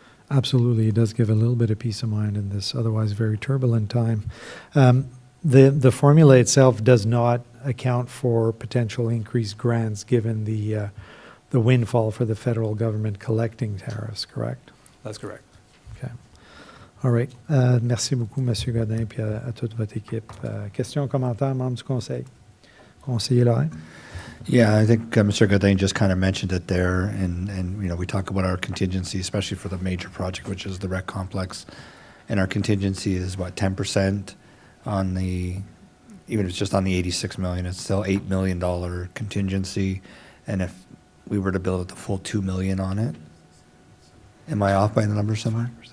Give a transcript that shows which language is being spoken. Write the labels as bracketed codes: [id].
[en] Absolutely. It does give a little bit of peace of mind in this otherwise very turbulent time. The formula itself does not account for potential increased grants given the windfall for the federal government collecting tariffs, correct? That's correct. Okay. All right. [fr] Merci beaucoup, Monsieur Godin, puis à toute votre équipe. Questions, commentaires, membres du Conseil? Conseiller Lorrain? [en] Yeah, I think Mr. Godin just kind of mentioned it there, and you know, we talk about our contingency, especially for the major project, which is the rec complex, and our contingency is what, 10% on the, even if it's just on the 86 million, it's still $8 million contingency, and if we were to build it the full 2 million on it, am I off by the number somewhere?